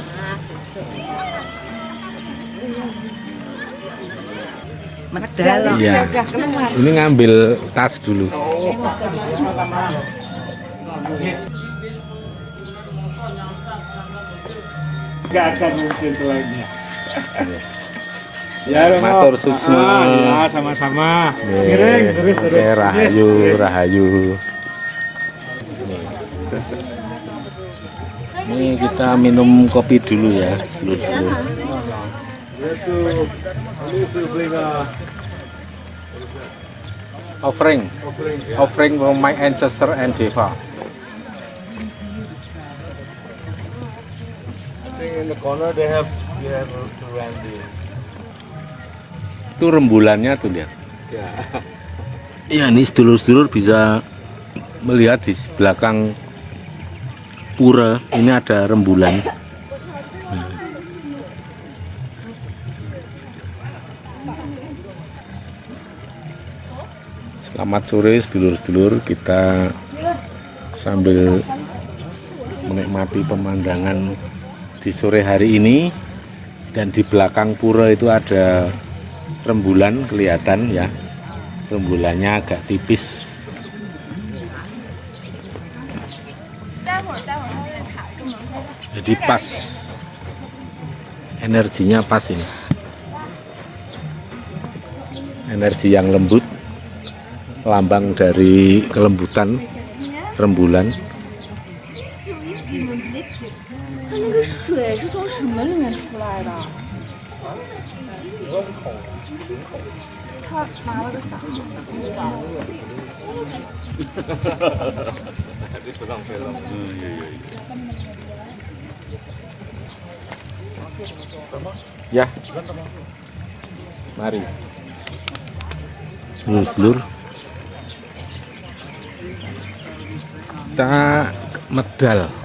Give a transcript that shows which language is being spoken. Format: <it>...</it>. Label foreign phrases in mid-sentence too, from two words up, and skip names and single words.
<id>Iya. Ini ngambil tas dulu. Nggak akan mungkin selainnya. Ya,</id> <ban>matur suksma.</ban> <id>Ya, sama-sama. Terus. Rahayu. Ini kita minum kopi dulu ya, seluruh.</id> <en>Offering from my ancestor and Deva. In the corner you have to run</en> <id>Itu rembulannya tuh lihat. Ya. Iya, ini sedulur-sedulur bisa melihat di belakang pura ini ada rembulan. Selamat sore sedulur-sedulur, kita sambil menikmati pemandangan di sore hari ini, dan di belakang pura itu ada rembulan kelihatan ya, rembulannya agak tipis. Jadi pas, energinya pas ini, energi yang lembut, lambang dari kelembutan rembulan.</id> <zh>它那个水是从石门里面出来的。他拿了个伞。</zh> <id>Ya, mari. Sedulur, kita medal.</id>